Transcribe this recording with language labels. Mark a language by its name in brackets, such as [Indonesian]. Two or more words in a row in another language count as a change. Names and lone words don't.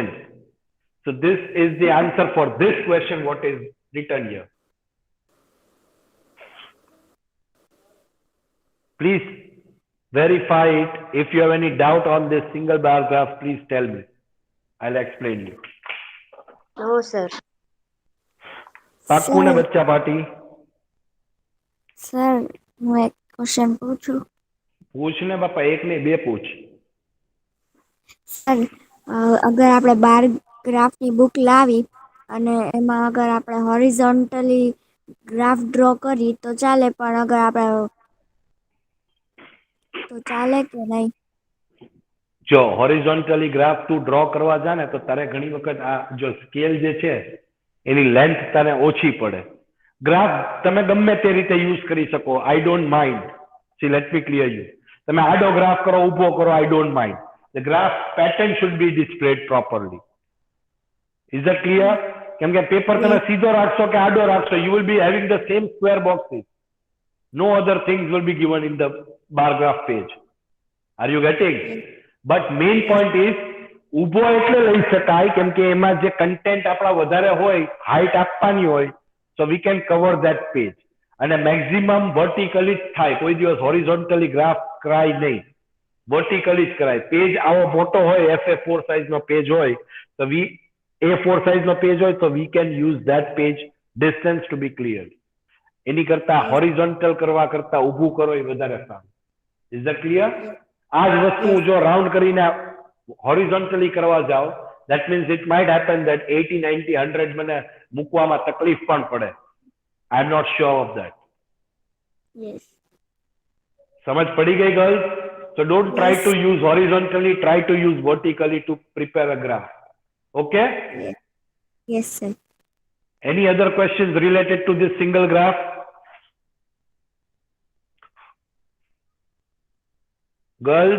[English] So this is the answer for this question, what is written here. Please verify it. If you have any doubt on this single bar graph, please tell me. I'll explain you. No, sir. [Gujarati] પાક્કું ને બચ્ચા પાટી? સર હું એક ક્વેશ્ચન પૂછું? પૂછ ને બાપા, એક નહીં 2 પૂછ. સર અગર આપણે 12 ગ્રાફની બુક લાવી અને એમાં અગર આપણે હોરિઝોન્ટલી ગ્રાફ ડ્રો કરી તો ચાલે, પણ અગર આપણે તો ચાલે કે નહીં? જો હોરિઝોન્ટલી ગ્રાફ તું ડ્રો કરવા જા ને તો તારે ઘણી વખત આ જો સ્કેલ જે છે એની લેન્થ તારે ઓછી પડે. ગ્રાફ તમે ગમે તે રીતે યુઝ કરી શકો. [English] I don't mind. See let me clear you. [Gujarati] તમે આડો ગ્રાફ કરો, ઊભો કરો, [English] I don't mind. The graph pattern should be displayed properly. Is that clear? [Gujarati] કેમ કે પેપર તમે સીધો રાખશો કે આડો રાખશો, [English] you will be having the same square boxes. No other things will be given in the bar graph page. Are you getting? But main point is, [Gujarati] ઊભો એટલે લઈ શકાય કેમ કે એમાં જે કન્ટેન્ટ આપણા વધારે હોય, હાઈટ આપવાની હોય, [English] so we can cover that page. [Gujarati] અને મેક્સિમમ વર્ટિકલી જ થાય, કોઈ દિવસ હોરિઝોન્ટલી ગ્રાફ કરાય નહીં, વર્ટિકલી જ કરાય. પેજ આવો મોટો હોય, FA4 સાઇઝનો પેજ હોય, તો A4 સાઇઝનો પેજ હોય, તો [English] we can use that page distance to be clear. [Gujarati] એની કરતા હોરિઝોન્ટલ કરવા કરતા ઊભું કરો એ વધારે સારું. [English] Is that clear? [Gujarati] આ જ વસ્તુ જો રાઉન્ડ કરીને હોરિઝોન્ટલી કરવા જાઓ, [English] that means it might happen that 80, 90, 100 [Gujarati] મને મૂકવામાં તકલીફ પણ પડે. [English] I am not sure of that. Yes. [Gujarati] સમજ પડી ગઈ girls? [English] So don't try to use horizontally, try to use vertically to prepare a graph. Okay? Yes, sir. Any other questions related to this single graph? Girls?